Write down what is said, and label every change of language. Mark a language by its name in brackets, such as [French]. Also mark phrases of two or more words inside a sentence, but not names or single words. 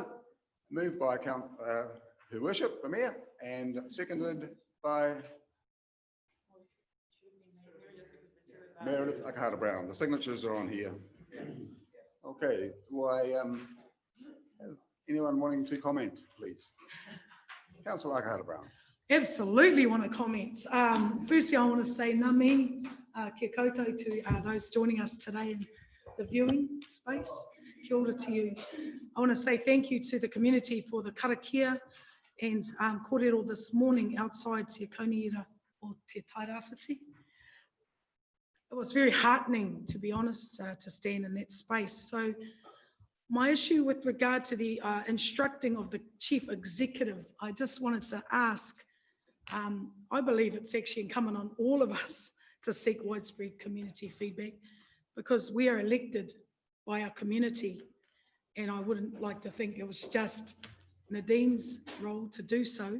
[English] Moved by Her Worship, the Mayor, and seconded by Meredith Akahara-Brown. The signatures are on here. Okay, do I have anyone wanting to comment, please? Councillor Akahara-Brown. Absolutely want to comment. Firstly, I want to say [Māori] ngā kia koutou [English] to those joining us today in the viewing space. [Māori] Kia ora [English] to you. I want to say thank you to the community for the karakia and kōrero this morning outside Te Kauniira o Te Tairawhiti. It was very heartening, to be honest, to stand in that space. So my issue with regard to the instructing of the Chief Executive, I just wanted to ask, I believe it's actually incumbent on all of us to seek widespread community feedback because we are elected by our community, and I wouldn't like to think it was just Nadine's role to do so.